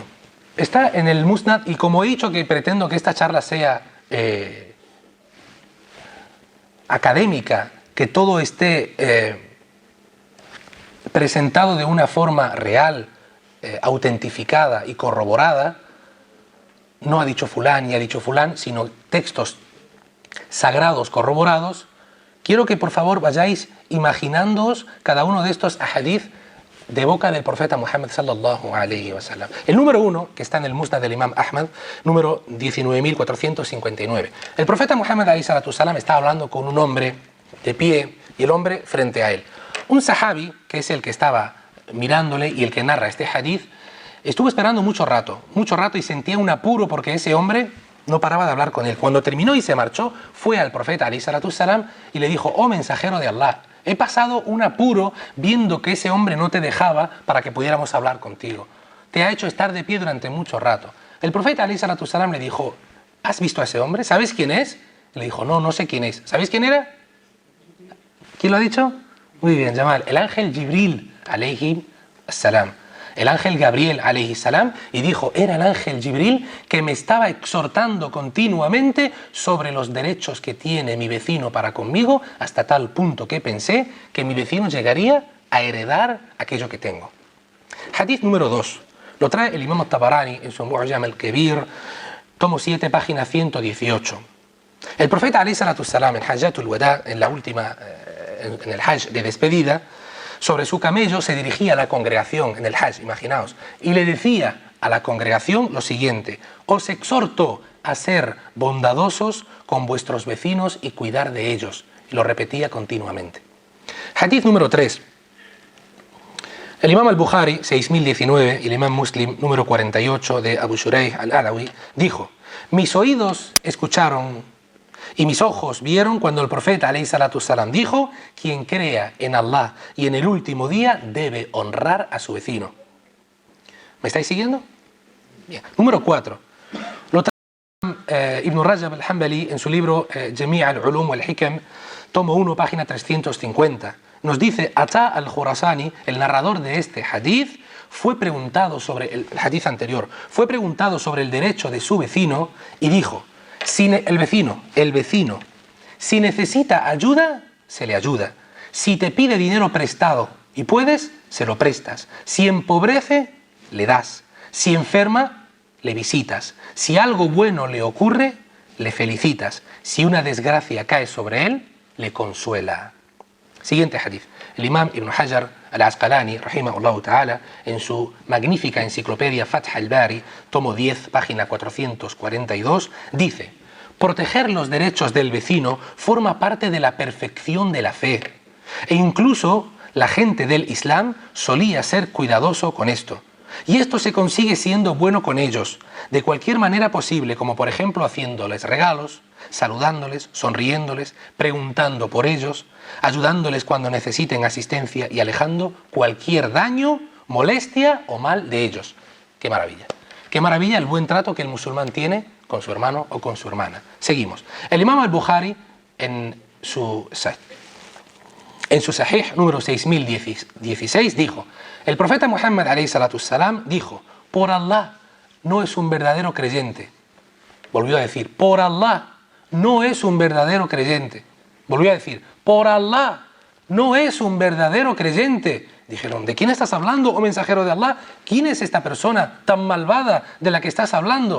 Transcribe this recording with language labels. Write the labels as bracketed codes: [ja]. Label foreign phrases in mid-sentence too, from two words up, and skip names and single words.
[es] Está en el Musnad y como he dicho que pretendo que esta charla sea académica, que todo esté presentado de una forma real, autentificada y corroborada. No ha dicho fulán y ha dicho fulán, sino textos sagrados corroborados. Quiero que por favor vayáis imaginándoos cada uno de estos ahadith de boca del profeta Muhammad [ar] صلى الله عليه وسلم. [es] El número 1, que está en el Musnad del Imam Ahmad, número 19.459. El profeta Muhammad [ar] عليه الصلاة السلام [es] está hablando con un hombre de pie y el hombre frente a él. Un sahabi, que es el que estaba mirándole y el que narra este hadith, estuvo esperando mucho rato y sentía un apuro porque ese hombre no paraba de hablar con él. Cuando terminó y se marchó, fue al profeta [ar] عليه الصلاة السلام [es] y le dijo: oh mensajero de Allah, he pasado un apuro viendo que ese hombre no te dejaba para que pudiéramos hablar contigo. Te ha hecho estar de pie durante mucho rato. El profeta [ar] عليه الصلاة السلام [es] le dijo: ¿has visto a ese hombre? ¿Sabes quién es? Le dijo: no, no sé quién es. ¿Sabéis quién era? ¿Quién lo ha dicho? Muy bien, Jamal. El ángel Jibril [ar] عليه السلام. [es] El ángel Gabriel [ar] عليه السلام, [es] y dijo: era el ángel Jibril que me estaba exhortando continuamente sobre los derechos que tiene mi vecino para conmigo, hasta tal punto que pensé que mi vecino llegaría a heredar aquello que tengo. Hadith número 2. Lo trae el Imam al-Tabarani en su Mu'jam al-Kabir, tomo 7, página 118. El profeta [ar] عليه الصلاة السلام [es] en Hajjatul Wada, en la última, en el Hajj de despedida, sobre su camello se dirigía a la congregación en el Hajj, imaginaos, y le decía a la congregación lo siguiente: os exhorto a ser bondadosos con vuestros vecinos y cuidar de ellos. Y lo repetía continuamente. Hadith número 3. El Imam al-Bukhari, 6019, y el Imam Muslim, número 48, de Abu Shuraih al-Adawi, dijo: mis oídos escucharon y mis ojos vieron cuando el profeta [ar] عليه الصلاة السلام [es] dijo: quien crea en Allah y en el último día debe honrar a su vecino. ¿Me estáis siguiendo? Bien. Número 4. Lo trae Ibn Rajab al-Hanbali en su libro Jami' al-Ulum wal-Hikam, tomo 1, página 350. Nos dice: Ata al-Khurasani, el narrador de este hadith, fue preguntado sobre el hadith anterior, fue preguntado sobre el derecho de su vecino y dijo: el vecino, si necesita ayuda, se le ayuda. Si te pide dinero prestado y puedes, se lo prestas. Si empobrece, le das. Si enferma, le visitas. Si algo bueno le ocurre, le felicitas. Si una desgracia cae sobre él, le consuela. Siguiente hadith. El Imam Ibn Hajar al-Asqalani, [ar] رحمه الله تعالى, [es] en su magnífica enciclopedia Fath al-Bari, tomo 10, página 442, dice: proteger los derechos del vecino forma parte de la perfección de la fe. E incluso la gente del Islam solía ser cuidadoso con esto. Y esto se consigue siendo bueno con ellos, de cualquier manera posible, como por ejemplo haciéndoles regalos, saludándoles, sonriéndoles, preguntando por ellos, ayudándoles cuando necesiten asistencia y alejando cualquier daño, molestia o mal de ellos. ¡Qué maravilla! ¡Qué maravilla el buen trato que el musulmán tiene con su hermano o con su hermana! Seguimos. El Imam al-Bukhari en su Sahih número 6016 dijo: el profeta Muhammad [ar] عليه الصلاة السلام [es] dijo: por Allah, no es un verdadero creyente. Volvió a decir: por Allah, no es un verdadero creyente. Volvió a decir: por Allah, no es un verdadero creyente. Dijeron: ¿de quién estás hablando, oh mensajero de Allah? ¿Quién es esta persona tan malvada de la que estás hablando?